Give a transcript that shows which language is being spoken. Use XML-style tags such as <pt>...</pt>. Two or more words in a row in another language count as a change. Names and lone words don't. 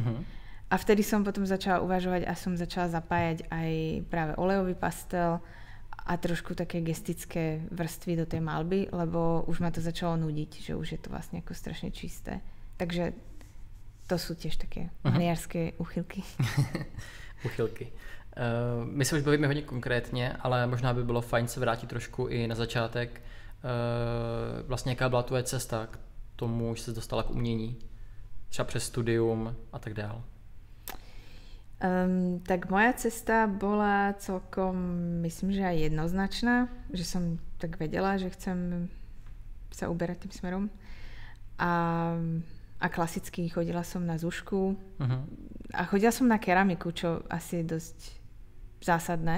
<sk>A vtedy som potom začala uvažovať a som začala zapájať aj práve olejový pastel a trošku také gestické vrstvy do tej malby, lebo už ma to začalo nudiť, že už je to vlastne ako strašne čisté. Takže to sú tiež také maliarské úchylky. Úchylky.</sk> <cs>My se už bavíme hodně konkrétně, ale možná by bylo fajn se vrátit trošku i na začátek. Vlastně jaká byla tvoje cesta k tomu, že se dostala k umění? Třeba přes studium a tak dále.</cs> <sk>Tak moja cesta bola celkom, myslím, že aj jednoznačná, že som tak vedela, že chcem sa uberať tým smerom. A klasicky chodila som na zušku a chodila som na keramiku, čo asi je dosť zásadné.</sk>